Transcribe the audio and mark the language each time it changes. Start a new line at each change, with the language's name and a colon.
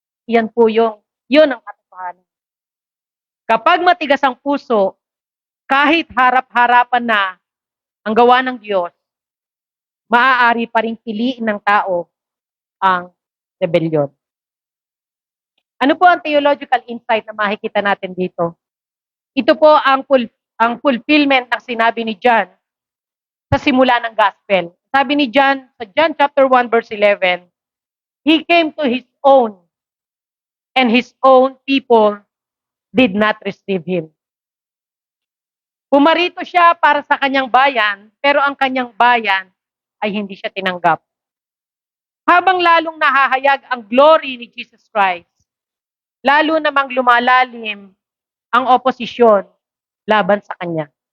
Filipino: Yan po yun ang katotohanan. Kapag matigas ang puso, kahit harap-harapan na ang gawa ng Diyos, maaari pa rin piliin ng tao ang rebellion. Ano po ang theological insight na makikita natin dito? Ito po ang fulfillment ng sinabi ni John sa simula ng gospel. Sabi ni John, sa John chapter 1 verse 11,
English: He came to His own, and His own people did not receive Him.
Filipino: Pumarito siya para sa kanyang bayan, pero ang kanyang bayan ay hindi siya tinanggap. Habang lalong nahahayag ang glory ni Jesus Christ, lalo namang lumalalim ang oposisyon laban sa kanya.